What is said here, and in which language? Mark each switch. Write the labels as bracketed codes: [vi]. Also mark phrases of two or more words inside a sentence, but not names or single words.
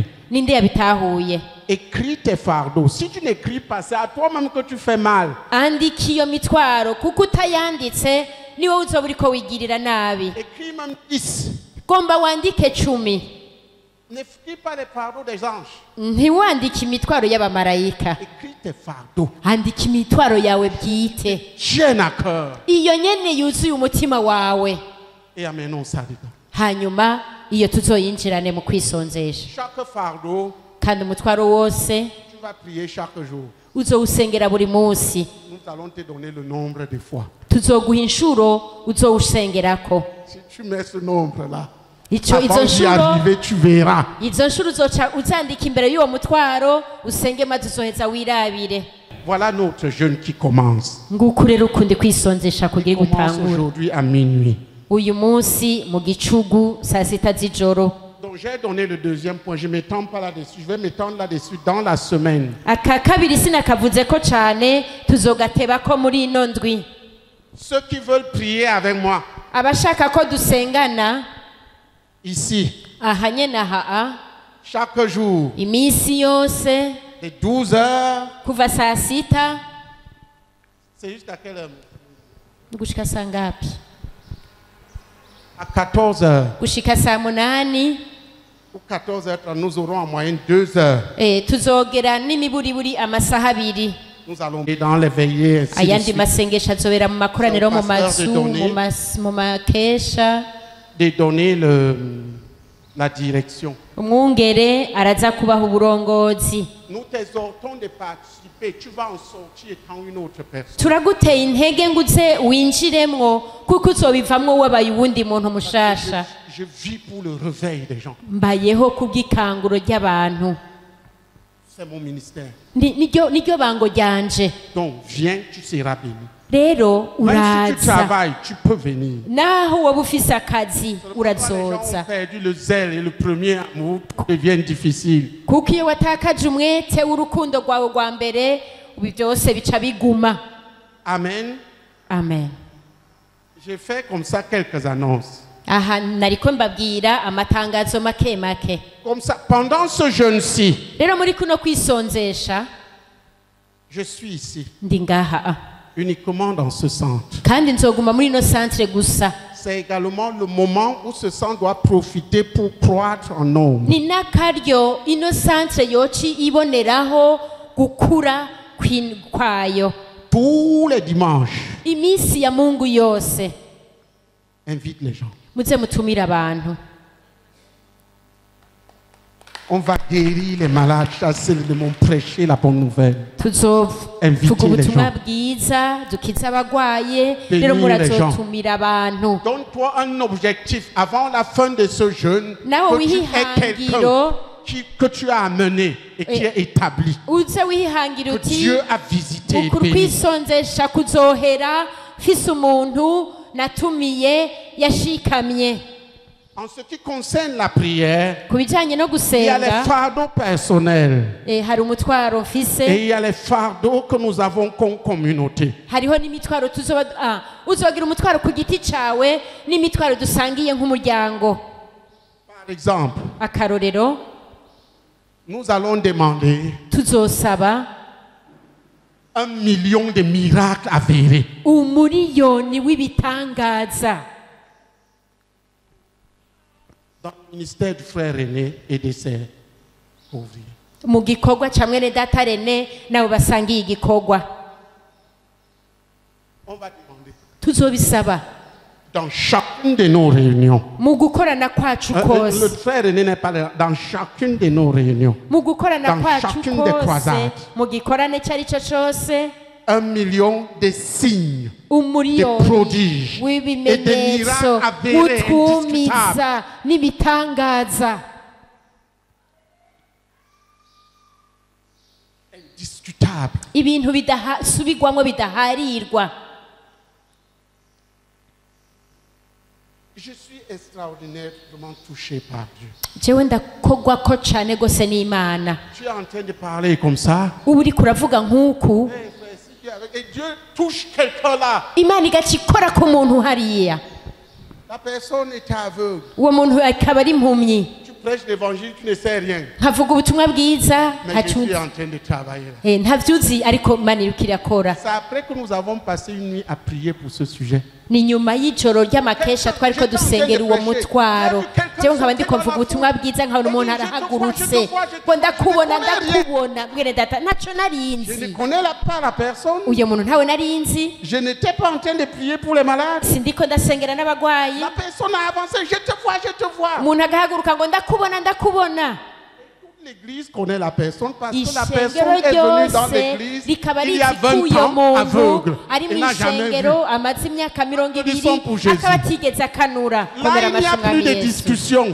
[rn] ninde yabitahuye? [fr] Écris tes fardeaux. Si tu n'écris pas, c'est à toi-même que tu fais mal. [rn] andika iyo mitwaro kuko utayanditse ni wowe uzoba uriko wigirira nabi. [fr] Écris même 10. [rn] gomba wandike 10. [fr] N'écris pas les fardeaux des anges. [rn] ntiwandike imitwaro y'abamarayika, [fr] Écris tes fardeaux. [rn] andika imitwaro yawe bwite, [fr] Tiens à cœur. [rn] iyo nyene yuzuye umutima wawe. [fr] Et amenons ça dedans. [rn] hanyuma iyo tuzoyinjirane mu kwisonzesha. [fr] Chaque fardeau, [rn] kandi umutwaro wose [fr] tu vas prier chaque jour. [rn] uzowusengera buri munsi. [fr] Nous allons te donner le nombre de fois. [rn] tuzoguha inshuro uzowusengerako. [fr] Si tu mets ce nombre-là, [rn] izo [fr] avant d'y [rn] nshuro [fr] arriver, tu verras. [rn] izo nshuro uzoca uzandika imbere y'uwo mutwaro usenge maze uzoheza wirabire. [fr] Voilà notre jeûne qui commence. [rn] nguko rero ukundi kwisonzesha kugira [fr] Il commence [rn] gutangura. [fr] aujourd'hui à minuit. [rn] uyu munsi mu gicugu saa sita z'ijoro. [fr] Donc j'ai donné le deuxième point. Je ne m'étends pas là-dessus. Je vais m'étendre là-dessus dans la semaine. [rn] aka kabiri sinakavuze ko cyane tuzogateba ko muri ino ndwi. [fr] Ceux qui veulent prier avec moi, [rn] abashaka ko dusengana [fr] ici, [rn] aha nyene aha [fr] chaque jour, [rn] iminsi yose [fr] de 12 heures, [rn] kuva saa sita [fr] c'est jusqu'à quelle heure? [rn] gushika saa ngapi? [fr] À 14 heures [rn] gushika saa munani. [fr] ou 14h30, nous aurons en moyenne 2 heures. [rn] tuzogera n'imiburiburi amasaha 2. [fr] Nous allons dans les veillées. Ainsi de [rn] ayandi [fr] suite. [rn] masengesho azobera mu makoraniro mu mazu mu makesha. [fr] De donner la direction. [rn] umwungere araza kubaha uburongozi. [fr] Nous t'exhortons de participer. Tu vas en sortir étant une autre personne. [rn] turaguteye intege ngo uze winjiremwo kuko uzobivamwo wabaye uwundi muntu mushasha. [fr] Je vis pour le réveil des gens. [rn] mbayeho kubw'ikanguro ry'abantu. [fr] C'est mon ministère. [rn] niryo bango ryanje. [fr] Donc viens, tu seras béni. [rn] rero [fr] Même si tu [rn] uraza [fr] travailles, tu peux venir. [rn] naho waba ufise akazi [fr] Les gens [rn] urazoza [fr] ont perdu le zèle et le premier amour deviennent difficiles. [rn] kuko iyo watakaje umwete w'urukundo rwawe rwa mbere ibi byose bica biguma. [fr] Amen. [rn] amen. [fr] J'ai fait comme ça quelques annonces. [rn] aha nariko mbabwira amatangazo make make. [fr] Comme ça, pendant ce jeûne-ci, [rn] rero muri kuno kwisonzesha [fr] je suis ici, [rn] ndi ngaha [fr] uniquement dans ce centre. [rn] kandi nzoguma muri ino centre gusa. [fr] C'est également le moment où ce centre doit profiter pour croître en nombre. [rn] ni n'akaryo ino centre yoci iboneraho gukura kwayo. [fr] Tous les dimanches, [rn] iminsi ya mungu yose [fr] invite les gens. [rn] muze mutumire abantu. [fr] On va guérir les malades, chasser les démons, prêcher la bonne nouvelle. [rn] tuzovuga [fr] Inviter les [rn] ubutumwa [fr] gens. [rn] bwiza dukize abagwaye. [fr] Bénir [rn] rero [fr] les [rn] murazotumira abantu. [fr] Donne-toi un objectif avant la fin de ce jeûne, [rn] Nawe [fr] que tu [rn] wihe [fr] aies quelqu'un [rn] ihangiro. [fr] que tu as amené et qui est établi, [rn] uze wihangira [fr] que [rn] uti [fr] Dieu a visité et [rn] ukuru [fr] béni. [rn] kwisonzesha kuzohera fise umuntu natumiye yashikamye. [fr] En ce qui concerne la prière, [rn] ku bijanye no [fr] il y a les [rn] gusenga [fr] fardeaux personnels [rn] hari umutwaro mfise [fr] et il y a les fardeaux que nous avons comme communauté. [rn] hariho n'imitwaro uzogira umutwaro ku giti cawe n'imitwaro dusangiye nk'umuryango. [fr] Par exemple, [rn] akarorero [fr] nous allons demander [rn] tuzosaba [fr] 1 million de miracles avérés. [rn] umuriyoni w'ibitangaza [fr] Dans le ministère du frère René et de ses ouvriers. [rn] mu gikorwa ca mwene data Rene nabo basangiye igikorwa. [fr] On va demander [rn] tuzobisaba [fr] dans chacune de nos réunions. [rn] mu gukorana kwacu [fr] Le [rn] kose. [fr] frère René n'est pas là. Dans chacune de nos réunions. [rn] mu gukorana [fr] Dans [rn] kwacu [fr] chacune des [rn] kose [fr] croisades. [rn] mu gikorane icyo ari cyo cyose [fr] 1 million de signes, de [rn] umuriyoni [fr] prodiges et de [rn] w'ibimenyetso [fr] miracles avérés, [rn] utwumiza [fr] indiscutables. [rn] n'ibitangaza [fr] Indiscutables. [rn] ibintu bidasubirwamo bidaharirwa. [fr] Je suis extraordinairement touché par Dieu. [rn] jewe ndakogwako cyane gose n'Imana. [fr] Tu es en train de parler comme ça. [rn] ubu uriko uravuga nk'uku [fr] Et Dieu touche quelqu'un là. [rn] Imana igaca ikora ku muntu hariya. [fr] La personne était aveugle. [rn] uwo muntu akaba ari impumyi. [fr] Tu prêches l'évangile, tu ne sais rien. [rn] nkavuga ubutumwa bwiza [fr] Mais je suis [rn] ntacuzi [fr] en train de travailler là. [rn] ntavyuzi ariko Imana iriko irakora. [fr] C'est après que nous avons passé une nuit à prier pour ce sujet. [rn] ni nyuma y'ijoro ry'amakesha twariko dusengera uwo mutwaro. jewe nkaba ndiko mvuga ubutumwa bwiza nkabona umuntu arahagurutse ngo ndakubona mwene data ntaco [fr] Je ne [rn] narinzi. [fr] connais pas la personne. [rn] uyo muntu ntawe narinzi. [fr] Je n'étais pas en train de prier pour les malades. [rn] sindiko ndasengera n'abagwayi. [fr] La personne a avancé. Je te vois, je te vois. [rn] umuntu agahaguruka ngo ndakubona. [fr] L'église connaît la personne parce que la [rn] ishengero [fr] personne est venue dans [rn] ryose [fr] l'église [rn] rikaba [fr] il y a [rn] rizi ko [fr] 20 [rn] uyo [fr] ans aveugle. [rn] muntu ari [fr] Il [rn] mu [fr] n'a jamais vu. [rn] ishengero amaze imyaka 20 [fr] Disons pour Jésus. [rn] akaba atigeze akanura. [fr] Là, il n'y a plus de discussion.